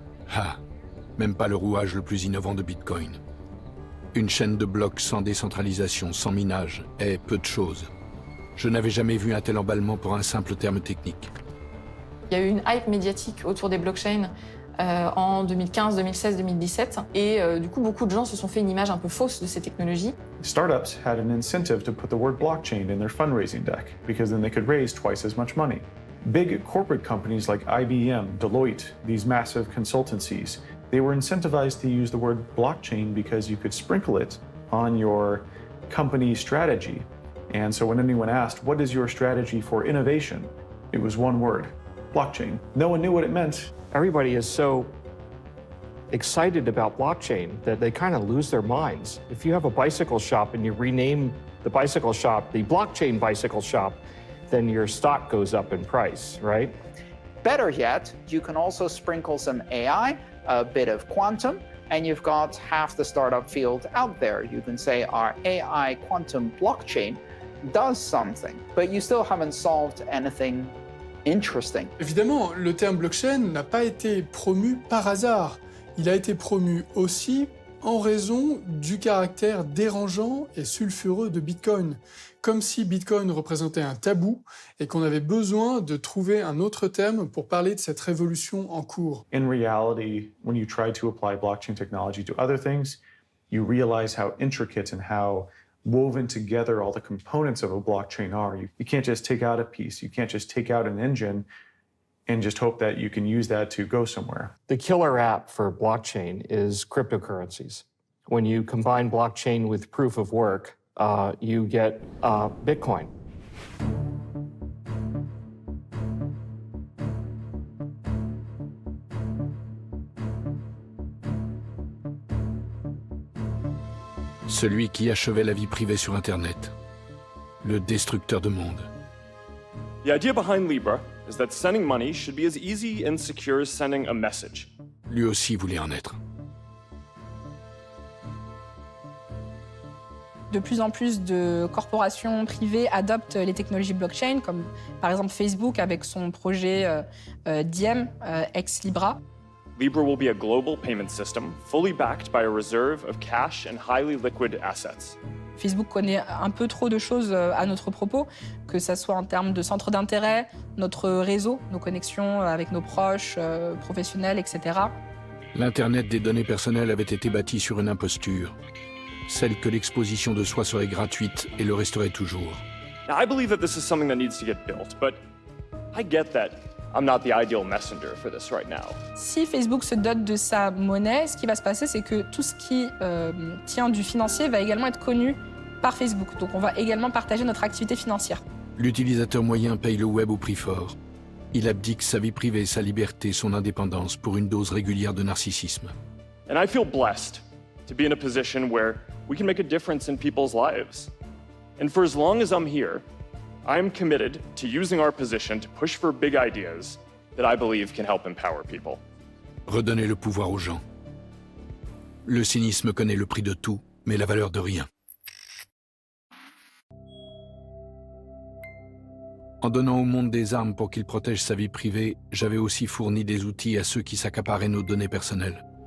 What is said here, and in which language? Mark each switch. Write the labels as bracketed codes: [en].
[fr] Ah, même pas le rouage le plus innovant de Bitcoin. Une chaîne de blocs sans décentralisation, sans minage, est peu de choses. Je n'avais jamais vu un tel emballement pour un simple terme technique. Il y a eu une hype médiatique autour des blockchains en 2015, 2016, 2017. Et du coup, beaucoup de gens se sont fait une image un peu fausse de ces technologies. [en] Startups had an incentive to put the word blockchain in their fundraising deck because then they could raise twice as much money. Big corporate companies like IBM, Deloitte, these massive consultancies, they were incentivized to use the word blockchain because you could sprinkle it on your company strategy. And so when anyone asked, what is your strategy for innovation? It was one word, blockchain. No one knew what it meant. Everybody is so excited about blockchain that they kind of lose their minds. If you have a bicycle shop and you rename the bicycle shop the blockchain bicycle shop, then your stock goes up in price, right? Better yet, you can also sprinkle some AI, a bit of quantum, and you've got half the startup field out there. You can say our AI quantum blockchain does something, but you still haven't solved anything interesting. [fr] Évidemment, le terme blockchain n'a pas été promu par hasard. Il a été promu aussi en raison du caractère dérangeant et sulfureux de Bitcoin. Comme si Bitcoin représentait un tabou et qu'on avait besoin de trouver un autre terme pour parler de cette révolution en cours. [en] In reality, when you try to apply blockchain technology to other things, you realize how intricate and how woven together all the components of a blockchain are. You can't just take out a piece. You can't just take out an engine and just hope that you can use that to go somewhere. The killer app for blockchain is cryptocurrencies. When you combine blockchain with proof of work, you get Bitcoin. [fr] Celui qui achevait la vie privée sur Internet. Le destructeur de monde. [en] The idea behind Libra is that sending money should be as easy and secure as sending a message. [fr] Lui aussi voulait en être. De plus en plus de corporations privées adoptent les technologies blockchain, comme par exemple Facebook avec son projet Diem, ex-Libra. [en] Libra will be a global payment system, fully backed by a reserve of cash and highly liquid assets. [fr] Facebook connaît un peu trop de choses à notre propos, que ce soit en termes de centre d'intérêt, notre réseau, nos connexions avec nos proches, professionnels, etc. L'Internet des données personnelles avait été bâti sur une imposture. Celle que l'exposition de soi serait gratuite et le resterait toujours. [en] Now, I believe that this is something that needs to get built, but I get that I'm not the ideal messenger for this right now. [fr] Si Facebook se dote de sa monnaie, ce qui va se passer, c'est que tout ce qui tient du financier va également être connu par Facebook. Donc on va également partager notre activité financière. L'utilisateur moyen paye le web au prix fort. Il abdique sa vie privée, sa liberté, son indépendance pour une dose régulière de narcissisme. [en] And I feel blessed to be in a position where we can make a difference in people's lives. And for as long as I'm here, I am committed to using our position to push for big ideas that I believe can help empower people. [fr] Redonner le pouvoir aux gens. Le cynisme connaît le prix de tout, mais la valeur de rien. En donnant au monde des armes pour qu'il protège sa vie privée, j'avais aussi fourni des outils à ceux qui s'accaparaient nos données personnelles.